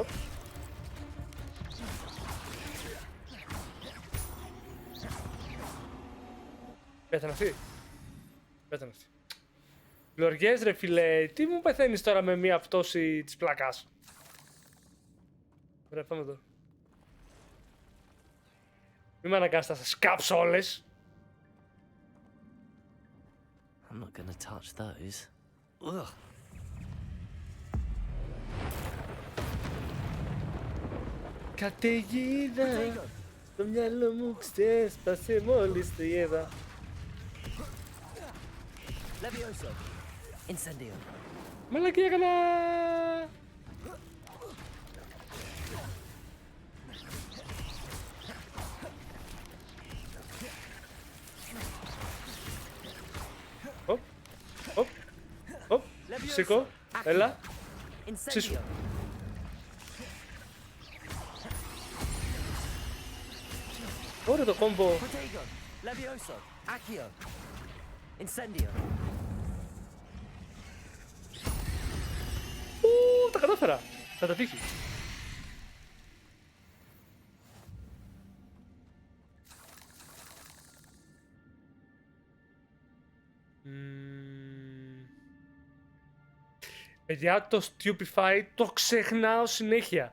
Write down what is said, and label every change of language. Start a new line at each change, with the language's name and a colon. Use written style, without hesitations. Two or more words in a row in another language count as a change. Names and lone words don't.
Greek: Πέθανε αυτή. Λοριές ρε φιλέ, τι μου πεθαίνεις τώρα με μία πτώση της πλάκας? Ωραία, πάμε εδώ. Μη με αναγκάσεις να σας σκάψω όλες.
English: I'm not gonna touch those. Ugh.
Greek: Καταιγίδα. Το μυαλό μου ξέσπασε μόλις το είδα. Levioso. Incendio. Μαλακή έκανα! Οπ, οπ, οπ, σήκω, έλα, ψήσου. Incendio. Ωραίο το κόμπο. Protego. Levioso. Accio. Incendio. Τα κατάφερα. Θα τα τύχει. Παιδιά, το Stupefy το ξεχνάω συνέχεια.